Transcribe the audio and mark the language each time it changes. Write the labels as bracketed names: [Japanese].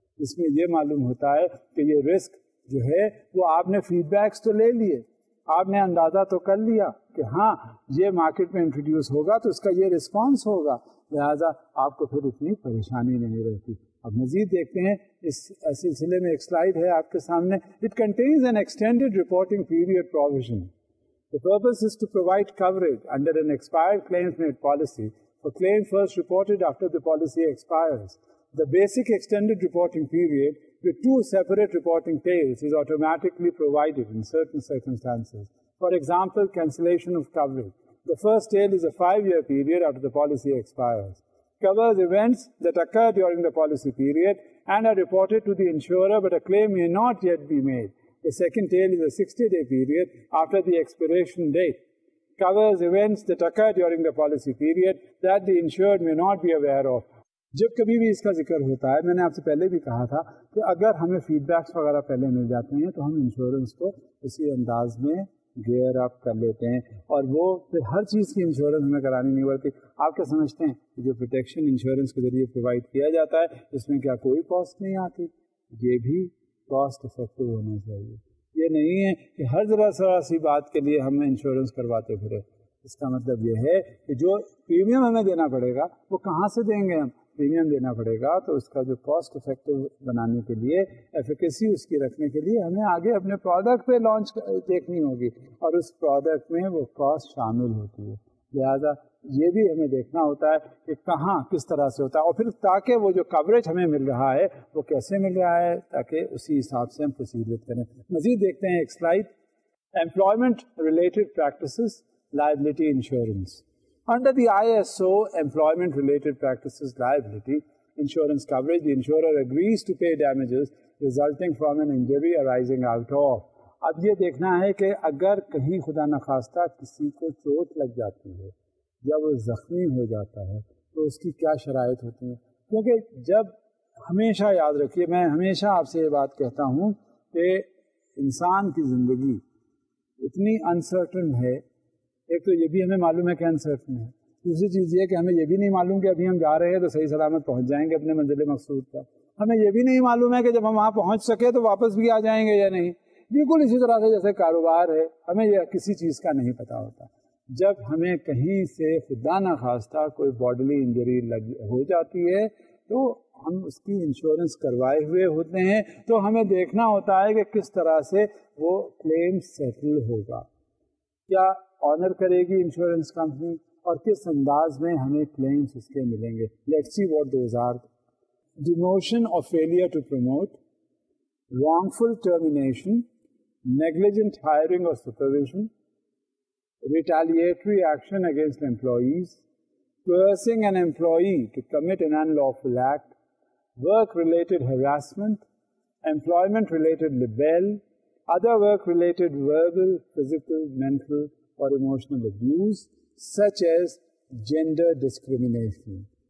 [Urdu] اس میں یہ معلوم ہوتا ہے کہ یہ رسک جو ہے وہ آپ نے فیڈ بیکس تو لے لیے, آپ نے اندازہ تو کر لیا کہ ہاں یہ مارکیٹ میں انٹروڈیوس ہوگا تو اس کا یہ رسپانس ہوگا, لہٰذا آپ کو پھر اتنی پریشانی نہیں رہتی. اب مزید دیکھتے ہیں اس سلسلے میں ایک سلائیڈ ہے آپ کے سامنے. [English] It contains an extended reporting period provision. The purpose is to provide coverage under an expired claims-made policy for claim first reported after the policy expires. The basic extended reporting period with 2 separate reporting tails is automatically provided in certain circumstances. For example, cancellation of coverage. The first tail is a 5-year period after the policy expires. Covers events that occur during the policy period and are reported to the insurer, but a claim may not yet be made. The second tail is a 60-day period after the expiration date. Covers events that occur during the policy period that the insured may not be aware of. [Urdu] جب کبھی بھی اس کا ذکر ہوتا ہے، میں نے آپ سے پہلے بھی کہا تھا کہ اگر ہمیں فیڈ بیکس وغیرہ پہلے مل جاتے ہیں تو ہم انشورنس کو اسی انداز میں گیئر اپ کر لیتے ہیں، اور وہ پھر ہر چیز کی انشورنس ہمیں کرانی نہیں پڑتی. آپ کیا سمجھتے ہیں کہ جو پروٹیکشن انشورنس کے ذریعے پرووائڈ کیا جاتا ہے اس میں کیا کوئی کاسٹ نہیں آتی؟ یہ بھی کاسٹ افیکٹو ہونا چاہیے. یہ نہیں ہے کہ ہر ذرا سی بات کے لیے ہم انشورنس کرواتے پھرے. اس کا مطلب یہ ہے کہ جو پریمیم ہمیں دینا پڑے گا وہ کہاں سے دیں گے؟ ہم پریمیم دینا پڑے گا تو اس کا جو کاسٹ افیکٹو بنانے کے لیے، ایفیکیسی اس کی رکھنے کے لیے ہمیں آگے اپنے پروڈکٹ پہ لانچ دیکھنی ہوگی، اور اس پروڈکٹ میں وہ کاسٹ شامل ہوتی ہے. لہذا یہ بھی ہمیں دیکھنا ہوتا ہے کہ کہاں کس طرح سے ہوتا ہے، اور پھر تاکہ وہ جو کوریج ہمیں مل رہا ہے وہ کیسے مل رہا ہے، تاکہ اسی حساب سے ہم پروسیڈ کریں. مزید دیکھتے ہیں ایک slide. [English] Employment related practices liability insurance. [Urdu] Under the ISO employment related practices liability insurance coverage, the insurer agrees to pay damages resulting from an injury arising out of. اب یہ دیکھنا ہے کہ اگر کہیں خدا نخواستہ کسی کو چوٹ لگ جاتی ہے یا وہ زخمی ہو جاتا ہے تو اس کی کیا شرائط ہوتی ہیں. کیونکہ جب ہمیشہ یاد رکھیے، میں ہمیشہ آپ سے یہ بات کہتا ہوں کہ انسان کی زندگی اتنی انسرٹن ہے. ایک تو یہ بھی ہمیں معلوم ہے کہ انسرٹن ہے، دوسری چیز یہ کہ ہمیں یہ بھی نہیں معلوم کہ ابھی ہم جا رہے ہیں تو صحیح سلامت پہنچ جائیں گے اپنے منزل مقصود پر. ہمیں یہ بھی نہیں معلوم ہے کہ جب ہم وہاں پہنچ سکے تو واپس بھی آ جائیں گے یا نہیں. بالکل اسی طرح سے جیسے کاروبار ہے، ہمیں یہ کسی چیز کا نہیں پتہ ہوتا. جب ہمیں کہیں سے خدا نخواستہ کوئی باڈلی انجری ہو جاتی ہے تو ہم اس کی انشورنس کروائے ہوئے ہوتے ہیں، تو ہمیں دیکھنا ہوتا ہے کہ کس طرح سے وہ کلیم سیٹل ہوگا. کیا آنر کرے گی انشورنس کمپنی، اور کس انداز میں ہمیں کلیمز اس کے ملیں گے. [English] Let's see what those are. Demotion اور failure to promote, wrongful termination, negligent hiring or supervision, retaliatory action against employees, coercing an employee to commit an unlawful act, work-related harassment, employment-related libel, other work-related verbal, physical, mental, or emotional abuse, such as gender discrimination.